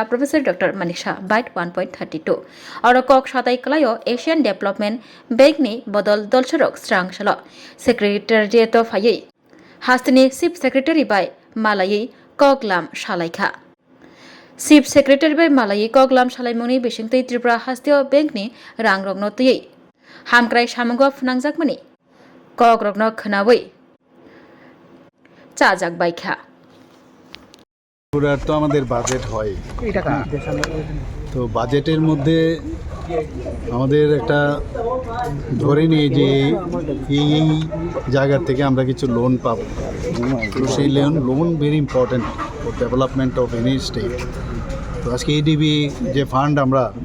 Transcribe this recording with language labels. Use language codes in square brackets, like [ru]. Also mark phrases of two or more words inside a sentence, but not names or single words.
[trp] प्रफेसर डॉक्टर मानिक शाह बाइट 1.32 और कक साताई कलायो एशियान डेभलपमेन्ट बेंकनि बदल दलसरक स्रांसल सेक्रेटारियेट फायै हास्तनि [en] chief secretary [trp] बाय मालायै कगलाम सालायखा [en] chief secretary [trp] बाय मालायै कगलाम सालायमुंनि बिसिंतै त्रिपुरा हास्तेय बेंकनि रां रगनतयै हामक्राय सामुंग फोनांजाकमानि कक रगन खोनावै चाजाक बायखा [bn] পুরার তো আমাদের বাজেট হয় তো বাজেটের মধ্যে আমাদের একটা ধরে নিয়ে যে এই জায়গা থেকে আমরা কিছু লোন পাবো তো সেই লোন [en] very important for development of any state [bn] তো আজকে এডিবি যে ফান্ড আমরা